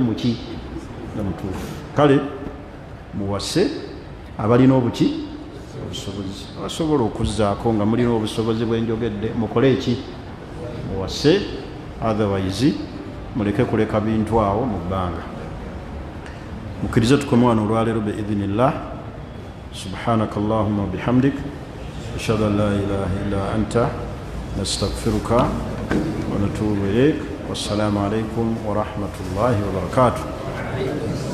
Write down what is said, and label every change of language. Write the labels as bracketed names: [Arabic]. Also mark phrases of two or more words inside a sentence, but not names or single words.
[Ganda] muki nga mutuufu kale muwase abalina obuki obusobozi abasobola okuzzaako nga mulina obusobozi bwenjogedde mukole eki muwase otherwise muleke kuleka bintu awo mu bbanga mukkirize tukome wano olwaleero [Arabic] بإذن الله سبحانك اللهم وبحمدك أشهد أن لا إله إلا أنت نستغفرك ونتوب إليك والسلام عليكم ورحمة الله وبركاته